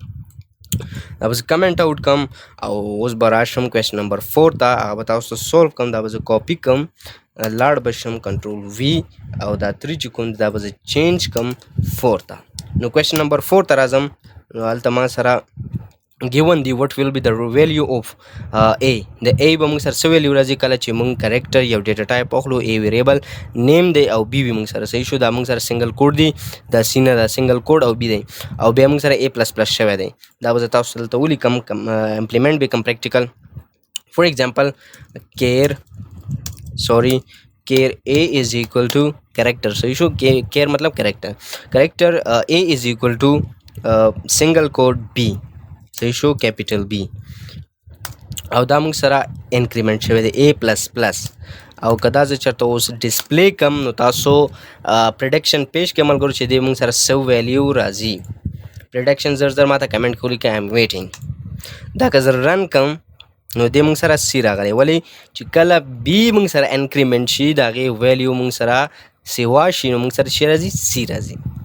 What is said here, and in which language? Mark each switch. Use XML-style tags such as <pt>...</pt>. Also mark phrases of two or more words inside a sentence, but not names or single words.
<ps>دا به زه کمنټ آوټ کم او اوس به راشم</ps> <en>question number</en> <ps>4 ته هغه به تاسو ته سولو کم دا به زه کاپي کم لاړ به شم</ps> <en>control V</en> <ps>او دا 3 چې کوم دا به زه چینج کم 4 ته. نو</ps> <en>question number</en> <ps>4 ته راځم نو هلته ما سره given دی</ps> <en>what will be the value of a</en> <ps>د a به موږ سره څه ویلیو راځي کله چې موږ کریکټر یو</ps> <en>data type</en> <ps>اخلو a</ps> <en>variable name</en> <ps>دی او b وي موږ سره صحیح شو دا موږ سره</ps> <en>single quote</en> <ps>دی دا سی نه دا</ps> <en>single quote</en> <ps>او b دی او بیا موږ سره</ps> <en>a plus plus</en> <ps>شوی دی دا به زه تاسو دلته ولیکم امپلیمنټ به کم</ps> <en>practical for example care a is equal to character</en> <ps>صحیح شو care مطلب</ps> <en>character a is equal to single code b</en> <ps>صحیح شو</ps> <en>capital B</en> <ps>او دا موږ سره انکریمنټ شوی دی</ps> <en>A plus plus</en> <ps>او که دا زه چېرته اوس ډسپلی کم نو تاسو پریډکشن پیش کې ملګرو چې دی موږ سره څه ویلیو راځي پریډکشن زر زر ماته کمنټ کې ولیکئ</ps> <en>I'm waiting</en> <ps>دا که زه رن کم نو دی موږ سره C راغلی ولې چې کله B موږ سره انکریمنټ شي د هغې ویلیو موږ سره سیوا شي نو موږ سره چې راځي C راځي.</ps>